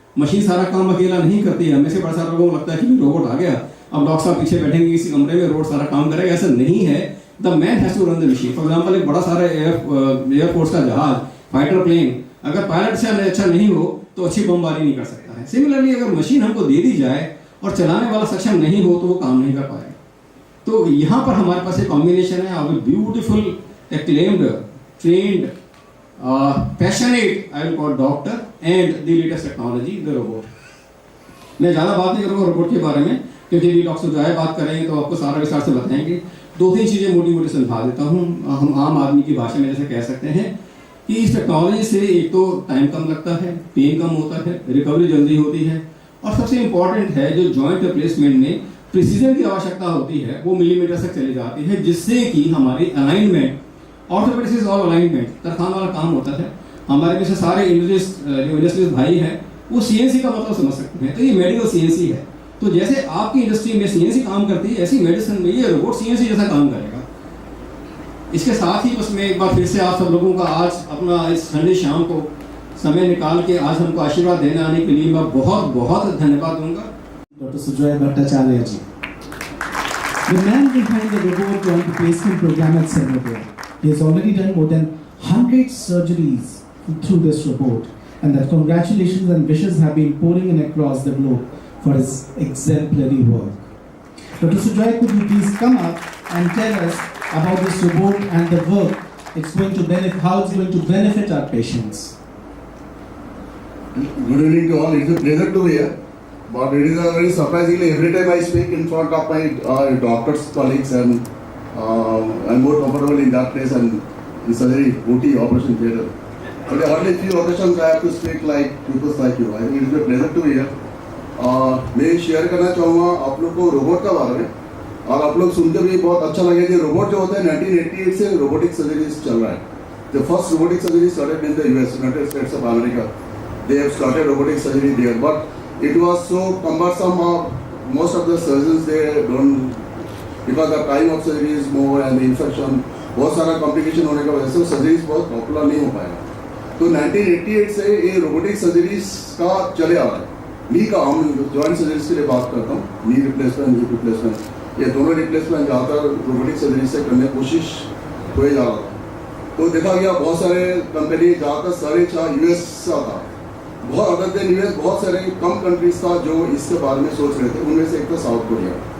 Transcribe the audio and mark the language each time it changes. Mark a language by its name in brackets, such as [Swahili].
[Hindi] Machine सारा काम अकेला नहीं करती है। हमें से बड़ा सारा लोगों को लगता है कि रोबोट आ गया, अब डॉक्टर साहब पीछे बैठेंगे इसी कमरे में, रोबोट सारा काम करेगा। ऐसा नहीं है। [English] The man has to run the machine. [Hindi] For example एक बड़ा सारा एयरफोर्स का जहाज, फाइटर प्लेन, अगर पायलट से अच्छा नहीं हो तो अच्छी बमबारी नहीं कर सकता है। सिमिलरली अगर मशीन हमको दे दी जाए और चलाने वाला सक्षम नहीं हो तो वो काम नहीं कर पाएगा। तो यहाँ पर हमारे पास एक कॉम्बिनेशन है of beautiful [English] acclaimed, trained, passionate, I will call doctor and the latest technology, the robot. [Hindi] मैं ज़्यादा बात नहीं करूँगा रोबोट के बारे में क्योंकि भी डॉक्टर जो है बात करेंगे तो आपको सारा विस्तार से बताएंगे। 2-3 चीज़ें मोटी मोटी समझा देता हूँ। हम आम आदमी की भाषा में जैसे कह सकते हैं कि इस टेक्नोलॉजी से एक तो टाइम कम लगता है, पेन कम होता है, रिकवरी जल्दी होती है और सबसे इम्पॉर्टेंट है जो जॉइंट रिप्लेसमेंट में प्रिसीजन की आवश्यकता होती है वो मिलीमीटर तक चली जाती है, जिससे कि हमारी alignment, [English] orthopaedics is all alignment, [Hindi] तरखान वाला काम होता है। हमारे में से सारे इंडस्ट्रियलिस्ट भाई हैं वो सीएनसी का मतलब समझ सकते हैं। तो ये मेडिकल सीएनसी है। तो जैसे आपकी इंडस्ट्री में सीएनसी काम करती है ऐसी मेडिसिन में ये रोबोट सीएनसी जैसा काम करेगा। इसके साथ ही बस मैं एक बार फिर से आप सब लोगों का आज अपना इस संडे शाम को समय निकाल के आज हमको आशीर्वाद देने आने के लिए मैं बहुत बहुत धन्यवाद दूंगा। [English] Dr. Sujoy Bhattacharya ji, the man behind the robot joint replacement program at Singapore. He has already done more than 100 surgeries through this robot, and that congratulations and wishes have been pouring in across the globe for his exemplary work. Dr. Sujoy, could you please come up and tell us about this robot and the work it's going to benefit, how it's going to benefit our patients? Good evening to all. It's a pleasure to be here. But it is a very surprisingly every time I speak in front of my doctors colleagues and I'm more comfortable in that place and in surgery, OT, operation theatre. But only few occasions I have to speak like people like you. I think it is a pleasure to be here. [Hindi] मैं share करना चाहूँगा आप लोग को robot का बारे में और आप लोग सुन के भी बहुत अच्छा लगे कि रोबोट जो होता है 1988 से रोबोटिक सर्जरीज चल रहा है। [English] The first robotic surgery started in the US, United States of America. They have started robotic surgery there, but it was so cumbersome. Most of the surgeons they don't, because the time of surgery is more and the infection, [Hindi] बहुत सारा complication होने की वजह से surgeries बहुत popular नहीं हो पाया। तो 1988 से ये रोबोटिक सर्जरीज का चले आ रहा है। नी का हम जॉइंट सर्जरीज के लिए बात करता हूँ, नी रिप्लेसमेंट, हिप रिप्लेसमेंट, ये दोनों रिप्लेसमेंट ज़्यादातर रोबोटिक सर्जरी से करने की कोशिश हो जा रहा था। तो देखा गया बहुत सारे कंपनी ज़्यादातर सारे यूएस से था, बहुत अदर देन यूएस बहुत सारे कम कंट्रीज था जो इसके बारे में सोच रहे थे। उनमें से एक था साउथ कोरिया।